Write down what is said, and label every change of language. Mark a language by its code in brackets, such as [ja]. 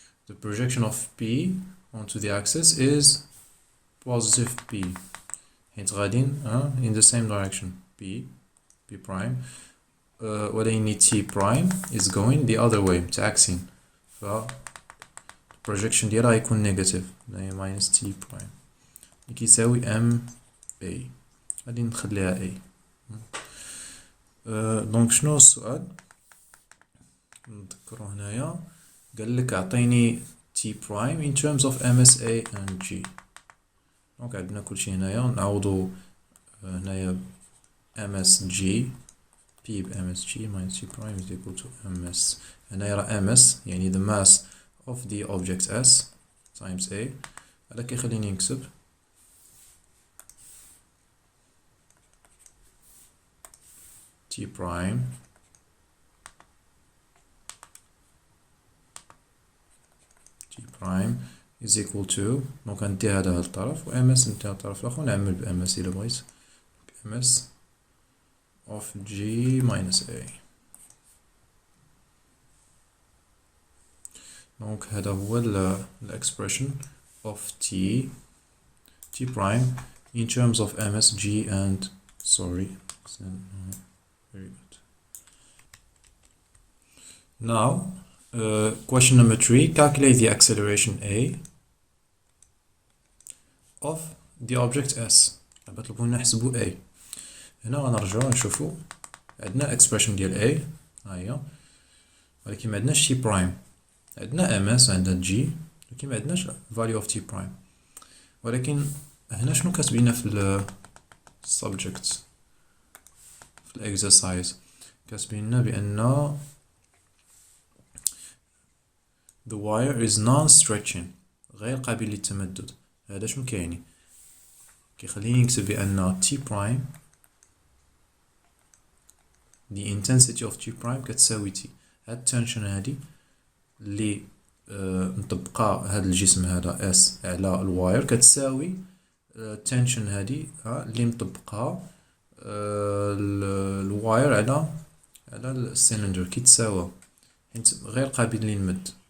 [en] the projection of P onto the axis is positive P [ar] حيت غادي [en] in the same direction P prime [ar] ولكن [en] T prime is going the other way [ar] متعكسين ف [en] projection [ar] ديالها غيكون [en] negative هنايا minus T prime [ar] اللي كيساوي [en] M A. [ar] غادي نخليها A. دونك شنو هو السؤال نذكرو هنايا قال لك اعطيني T prime [en] in terms of [ar] MSA and G. دونك عندنا كلشي هنايا نعوضو هنايا MSG P ب MSG minus T prime [en] is equal to [ar] MS. هنايا راه [en] MS يعني the mass of the object S times A. [ar] هذا كيخليني نكتب T prime [en] is equal to [ar] دونك غندي هذا الطرف و ms نديها الطرف الاخر ونعمل ب ms الا بغيت ms [en] of g minus a. [ar] دونك هذا هو الاكسبريشن [en] of t prime in terms of ms g and sorry very good. Now question number 3, calculate the acceleration a of the object s. [ar] بطلبوا نحسبوا a. هنا غنرجعوا نشوفوا عندنا expression ديال a ها هي، ولكن ما عندناش t prime. عندنا ms عندنا g ولكن ما عندناش [en] value of t prime. [ar] ولكن هنا شنو كاتبين في ال subject في ال exercise؟ كاتبين لنا بأن [en] the wire is non-stretching [ar] غير قابل للتمدد. هذا شنو كيعني؟ كيخليني نكتب بأن t prime [en] the intensity of t prime [ar] كتساوي t. هاد التنشن هادي اللي مطبقة هاد الجسم هذا s على الواير كتساوي التنشن هادي اللي مطبقها الواير على السيلندر كيتساوى، حيت غير قابل للمد.